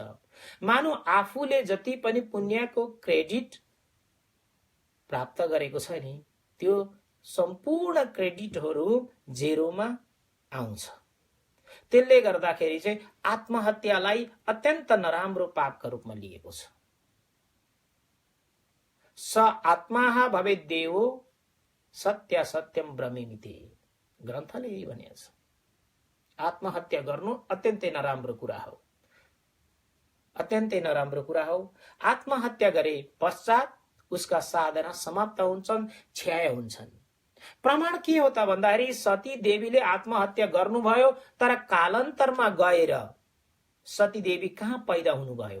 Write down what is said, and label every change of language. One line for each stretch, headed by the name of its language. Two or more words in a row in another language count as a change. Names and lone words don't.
Nepali: मानौ आफूले जति पनि पुण्यको क्रेडिट प्राप्त गरेको छ नि, त्यो सम्पूर्ण क्रेडिटहरू जेरोमा आउँछ। त्यसले गर्दाखेरि चाहिँ आत्महत्यालाई अत्यन्त नराम्रो पापका रूपमा लिएको छ।
Sanskrit: स आत्मा भवेत् देवो सत्य सत्यम ब्रह्मेमिति
Nepali: ग्रन्थले यही भनेको छ। आत्महत्या गर्नु अत्यन्तै नराम्रो कुरा हो। अत्यन्तै नराम्रो कुरा हो। आत्महत्या गरे पश्चात उसका साधना समाप्त हुन्छन्, क्षय हुन्छन्। प्रमाण के हो त भन्दाखेरि सती देवीले आत्महत्या गर्नुभयो, तर कालान्तरमा गएर सती देवी कहाँ पैदा हुनुभयो?